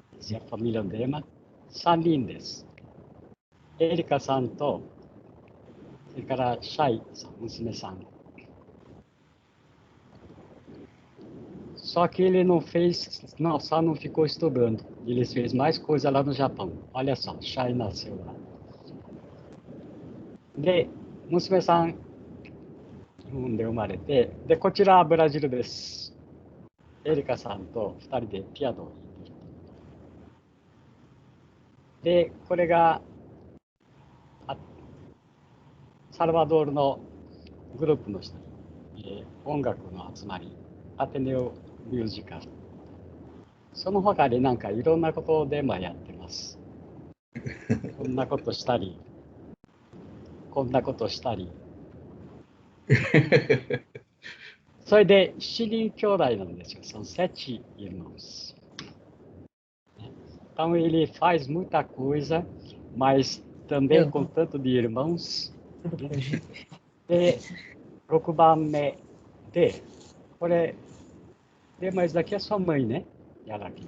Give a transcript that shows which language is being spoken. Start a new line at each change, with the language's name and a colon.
Portuguese: A família
Japanese: Dema, 3人です。エリカさんと、それからシャイさん、娘さん。
Portuguese: Só que ele não fez, não, só não ficou estudando. Ele fez mais coisa lá no Japão. Olha só, Shai nasceu lá.
Japanese: で、娘さん、日本で生まれて、で、こちらはブラジルです。エリカさんと2人でピアノを弾いている。で、これがサルバドールのグループの人に、音楽の集まり、アテネオミュージカル。その他になんかいろんなことをデンマやってます。こんなことしたり、こんなことしたり。それで7人兄弟なんですよ.
Portuguese: São 7 irmãos. Então ele faz muita coisa, mas também com tanto de irmãos.
Japanese: で、6番目で、これ、で、
Portuguese: mas daqui é sua mãe, né? Yaraki.